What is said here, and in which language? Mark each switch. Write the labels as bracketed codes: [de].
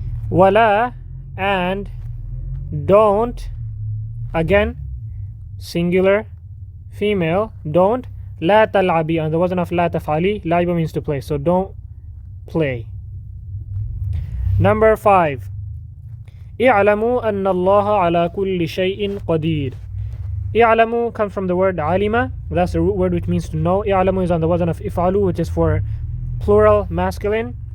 [en] ولا and don't, again singular female, don't. [ar] لا تلعبي [en] on the wazn of [ar] لا تفعلي. [en] لعب means to play, so don't play. Number 5, [ar] اعلموا أن الله على كل شيء قدير. [en] اعلموا comes from the word علم, that's the root word which means to know. اعلموا is on the wazn of افعلوا, which is for plural masculine.